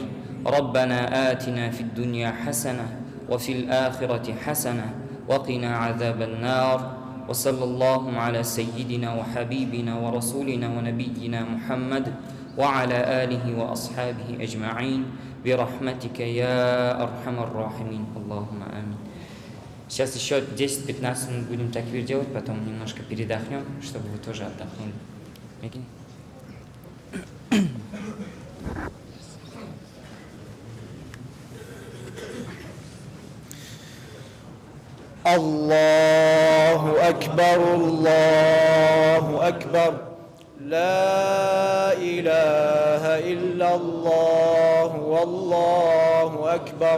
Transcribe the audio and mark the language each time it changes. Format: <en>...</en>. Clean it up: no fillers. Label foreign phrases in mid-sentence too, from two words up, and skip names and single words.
<ar>ربنا آتنا في الدنيا حسنة وفي الآخرة حسنة وقنا عذاب النار. وصلى الله على سيدنا وحبيبنا ورسولنا ونبينا محمد وعلى آله وأصحابه أجمعين برحمتك يا أرحم الراحمين. اللهم آمين.</ar> <ru>Сейчас еще 10-15 минут будем такбир делать, потом немножко передохнем, чтобы вы тоже отдохнули.</ru> <ar>الله أكبر الله أكبر لا إله إلا الله والله أكبر.</ar>